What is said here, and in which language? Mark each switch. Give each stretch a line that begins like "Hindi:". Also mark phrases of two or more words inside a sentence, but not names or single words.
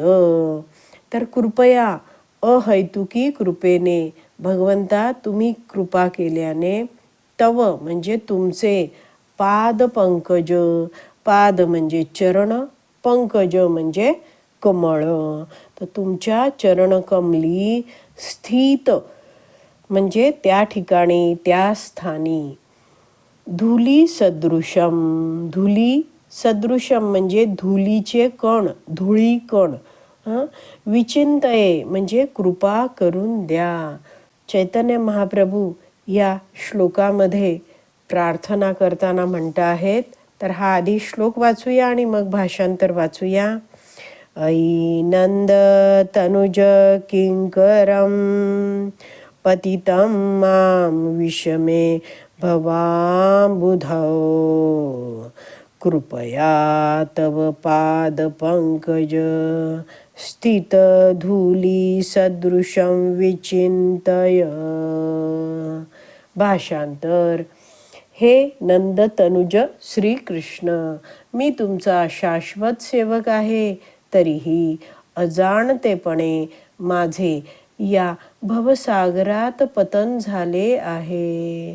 Marathi: तर कृपया अहैतुकी कृपेने भगवंता तुम्ही कृपा केल्याने, तव म्हणजे तुमचे,
Sanskrit: पाद पंकज,
Marathi: पाद म्हणजे चरण, पंकज म्हणजे कमळ. तर तुमच्या चरणकमली स्थित म्हणजे त्या ठिकाणी, त्या स्थानी.
Sanskrit: धुली सदृशम, धुली सदृशम
Marathi: म्हणजे धुलीचे कण, धुळी कण. विचिंतये म्हणजे कृपा करून द्या. चैतन्य महाप्रभू या श्लोकामध्ये प्रार्थना करताना म्हणता आहेत. तर हा आधी श्लोक वाचूया आणि मग भाषांतर वाचूया.
Sanskrit: ऐ नंद तनुज किंकरम पतितं मां विषमे भवांबुधौ. कृपया तव पाद पंकज स्थित धूली सदृशं विचिंतय.
Marathi: भाषांतर. हे नंद तनुज श्रीकृष्ण, मी तुमचा शाश्वत सेवक आहे. तरीही अजाणतेपणे माझे या भवसागरात पतन झाले आहे.